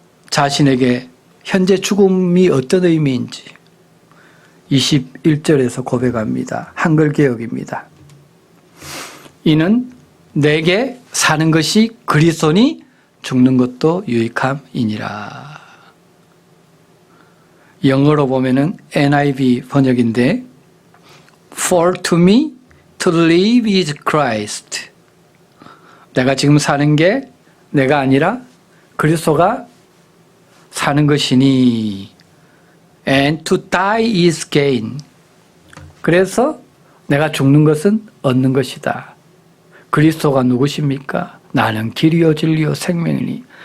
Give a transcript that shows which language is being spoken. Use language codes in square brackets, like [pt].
[ko] 자신에게 현재 죽음이 어떤 의미인지 21절에서 고백합니다. 한글 개역입니다. 이는 내게 사는 것이 그리스도니 죽는 것도 유익함이니라. 영어로 보면은 NIV 번역인데 [en] For to me to live is Christ. [ko] 내가 지금 사는 게 내가 아니라 그리스도가 사는 것이니 [en] and to die is gain. [ko] 그래서 내가 죽는 것은 얻는 것이다. 그리스도가 누구십니까? 나는 길이요 진리요 생명이니.